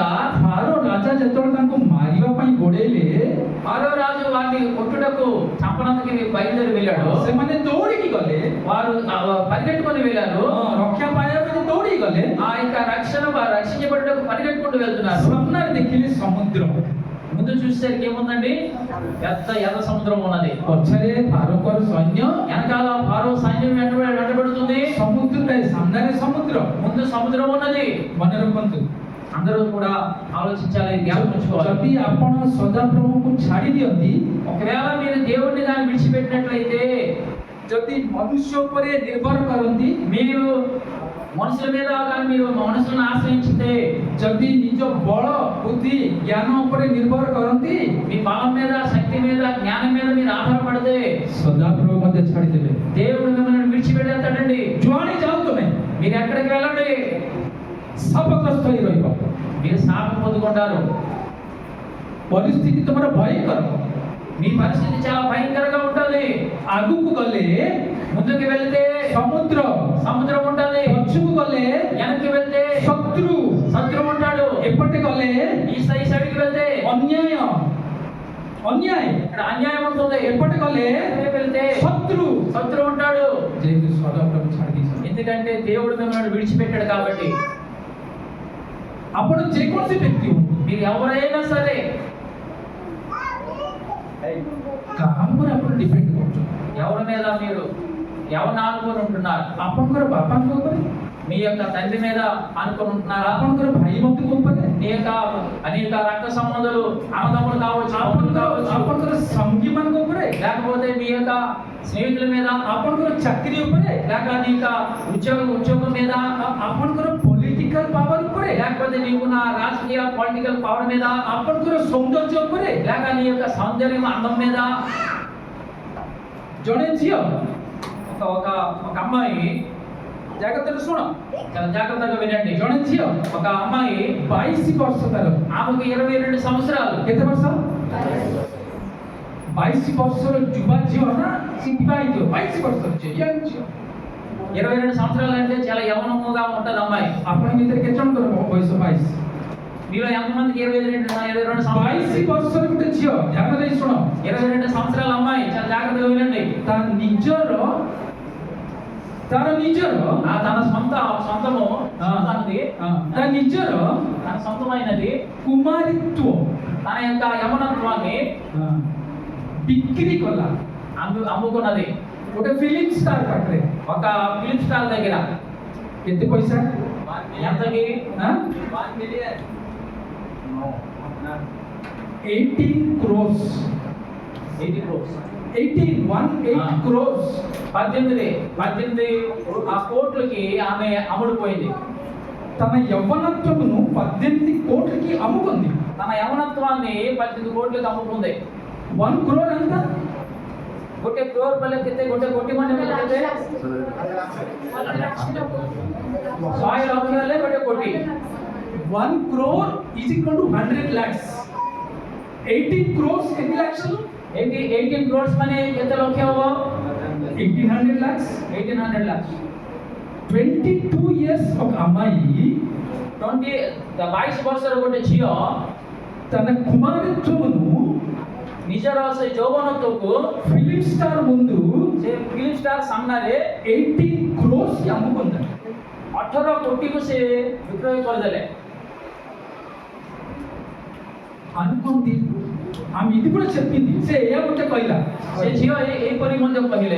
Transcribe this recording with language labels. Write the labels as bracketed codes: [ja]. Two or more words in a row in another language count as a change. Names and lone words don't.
[or] ଫାରୋ ରାଜା ଯେତେବେଳେ ତାଙ୍କୁ ମାରିବା ପାଇଁ ଗୋଡେଇଲେ [te] ఫరో రాజు వారిని కొట్టుటకు చంపడానికి బయలుదేరి వెళ్ళాడు. [or] ସେମାନେ ଦୌଡ଼ିକି ଗଲେ, [te] వారు పరిగెట్టుకొని వెళ్ళారు. [or] ରକ୍ଷା ପାଇବା ପାଇଁ ଦୌଡ଼ିକି ଗଲେ, [te] ఆ యొక్క రక్షించబడుటకు పరిగెట్టుకుంటూ వెళ్తున్నారు. [or] ସ୍ୱପ୍ନରେ ଦେଖିଲେ ସମୁଦ୍ର, [te] ముందు చూసేసరికి ఏముందండి? పెద్ద ఎర్ర సముద్రం ఉన్నది. [or] ପଛରେ ଫାରୋଙ୍କର ସୈନ୍ୟ, [te] వెనకాల ఫారో సైన్యం వెంటబడుతుంది. [or] ସମୁଦ୍ର ସାମ୍ନାରେ ସମୁଦ୍ର। [te] ముందు సముద్రం ఉన్నది. [or] ମନେ ରଖନ୍ତୁ, [te] అందరూ కూడా ఆలోచించాలి, జ్ఞాపకం ఉంచుకోవాలి. [or] ଯଦି ଆପଣ ସଦାପ୍ରଭୁଙ୍କୁ ଛାଡ଼ି ଦିଅନ୍ତି, [te] ఒకవేళ మీరు దేవుడిని కానీ విడిచిపెట్టినట్లయితే, [or] ଯଦି ମନୁଷ୍ୟ ଉପରେ ନିର୍ଭର କରନ୍ତି, [te] మీరు మనుషుల మీద కానీ మీరు మనుషులను ఆశ్రయించితే, [or] ଯଦି ନିଜ ବଳ ବୁଦ୍ଧି ଜ୍ଞାନ ଉପରେ ନିର୍ଭର କରନ୍ତି, [te] మీ బలం మీద శక్తి మీద జ్ఞానం మీద మీరు ఆధారపడితే [or] ସଦାପ୍ରଭୁ ମଧ୍ୟ ଛାଡ଼ିଦେବେ। [te] దేవుడు మిమ్మల్ని విడిచిపెట్టేస్తాడండి. [or] ଯୁଆଡ଼େ ଯାଉ ତୁମେ [te] మీరు ఎక్కడికి వెళ్ళండి, [or] ଶାପଗ୍ରସ୍ତ ହେଇ ରହିବ। [te] మీరు శాపం పొందుకుంటారు. [or] ପରିସ୍ଥିତି ତୁମର ଭୟଙ୍କର। [te] మీ పరిస్థితి చాలా భయంకరంగా ఉంటుంది. [or] ଆଗକୁ ଗଲେ [te] ముందుకు వెళ్తే [or] ସମୁଦ୍ର, [te] సముద్రం ఉంటుంది. [or] ପଛକୁ ଗଲେ [te] వెనక్కి వెళ్తే [or] ଶତ୍ରୁ, [te] శత్రువు ఉంటాడు. [or] ଏପଟେ గଲେ [te] ఈ సైడ్కి వెళ్తే [or] ଅନ୍ୟାୟ, ଅନ୍ୟାୟ, [te] ఇక్కడ అన్యాయం ఉంటుంది. [or] ଏପଟେ ଗଲେ [te] ఎక్కడికి వెళ్తే [or] ଶତ୍ରୁ। [te] శత్రువు ఉంటాడు. [or] ଯେହେତୁ ସଦାପ୍ରଭୁ ଛାଡ଼ି ଦେଇଛନ୍ତି, [te] ఎందుకంటే దేవుడు మిమ్మల్ని విడిచిపెట్టాడు కాబట్టి. [or] ଆପଣ ଯେକୌଣସି ବ୍ୟକ୍ତି ହୁଅନ୍ତୁ, [te] మీరు ఎవరైనా సరే [or] କାହା ଉପରେ ଆପଣ ଡିପେଣ୍ଡ କରୁଛନ୍ତି? [te] ఎవరి మీద మీరు ఎవరిని ఆనుకొని ఉంటున్నారు? [or] ଆପଣଙ୍କର ବାପାଙ୍କ ଉପରେ, [te] మీ యొక్క తండ్రి మీద ఆనుకొని ఉంటున్నారా? [or] ଆପଣଙ୍କର ଭାଇ ବନ୍ଧୁଙ୍କ ଉପରେ, [te] నీ యొక్క అనేక రక్త సంబంధాలు అన్నదమ్ములు కావచ్చు, బంధువులు కావచ్చు, [or] ଆପଣଙ୍କର ସଙ୍ଗୀ ମାନଙ୍କ ଉପରେ, [te] లేకపోతే మీ యొక్క స్నేహితుల మీద, [or] ଆପଣଙ୍କର ଚାକିରି ଉପରେ, [te] లేక నీ యొక్క ఉద్యోగం మీద, [or] ଆପଣଙ୍କର [en] political power [or] ଉପରେ, [te] లేకపోతే నీకున్న రాజకీయ [en] political power [te] మీద, [or] ଆପଣଙ୍କର ସୌନ୍ଦର୍ଯ୍ୟ ଉପରେ। [te] లేక నీ యొక్క సౌందర్యం అందం మీద. [or] ଜଣେ ଝିଅ, [te] ఒక అమ్మాయి, [or] ଜାଗ୍ରତରେ ଶୁଣ, [te] చాలా జాగ్రత్తగా వినండి. [or] ଜଣେ ଝିଅ [te] ఒక అమ్మాయి [or] 22 ବର୍ଷ ତାର, [te] ఆమెకు 22 సంవత్సరాలు. [or] କେତେ ବର୍ଷ? 22 ବର୍ଷର ଯୁବା ଝିଅ ନା, ସେ ବିବାହିତ 22 ବର୍ଷର ଝିଅ, ୟଙ୍ଗ ଝିଅ। [te] 22 సంవత్సరాలు అంటే చాలా యవ్వనముగా ఉంటది అమ్మాయి. [or] ଆପଣଙ୍କ ଭିତରେ କେତେ ଜଣଙ୍କର ବୟସ 22? [te] మీలో ఎంతమందికి 22 సంవత్సరాలు? [or] 22 ବର୍ଷର ଗୋଟେ ଝିଅ, ଧ୍ୟାନ ଦେଇ ଶୁଣ, [te] 22 సంవత్సరాల అమ్మాయి, చాలా జాగ్రత్తగా వినండి. [or] ତାର ନିଜର [te] తన సొంతము సొంతానికి, [or] ତା ନିଜର [te] తన సొంతమైనది [or] କୁମାରୀତ୍ୱ [te] తన యొక్క యమనత్వాన్ని [or] ବିକ୍ରି କଲା [te] అమ్ముకున్నది [or] ଗୋଟେ [en] film star [or] ପାଖରେ। [te] ఒక [en] film star [te] దగ్గర. [or] କେତେ ପଇସା? [te] ఎంతకి? [en] 1 million, 18 crores, 80 crores. 18 crores, [te] 18 ఆ కోట్లకి ఆమె అమ్ముడుపోయింది. తన యవ్వనత్వమును 18 కోట్లకి అమ్ముకుంది। తన యవనత్వాన్ని 18 కోట్లకి అమ్ముకుంది. 1 crore ఎంత? [or] ଗୋଟେ crore ବୋଲେ କେତେ? ଗୋଟେ କୋଟି ମାନେ କେତେ? 100 ଲକ୍ଷ ହେଲେ ଗୋଟେ କୋଟି. [en] 1 crore is equal to 100 lakhs. [or] 18 crores କେତେ ଲାକ୍ଷ? 18 crores ମାନେ କେତେ ଲକ୍ଷ ହବ? [en] 1800 lakhs. 1800 lakhs. 22 years of [te] అమ్మాయి [or] 22 ବର୍ଷର ଗୋଟେ ଝିଅ [te] తన కుమారత్వమును [or] ନିଜର ସେ ଯୌବନତ୍ୱକୁ [en] film star [te] ముందు [or] ସେ [en] film star [or] ସାମ୍ନାରେ [te] 18 crores కి అమ్ముకుంది। [or] 18 କୋଟିକୁ ସେ ବିକ୍ରୟ କରିଦେଲେ। [te] అనుకుంది, ఆమె ఇది కూడా చెప్పింది, [or] ସେ ଏଇଆ ଗୋଟେ କହିଲା, ସେ ଝିଅ ଏହିପରି ମଧ୍ୟ କହିଲେ,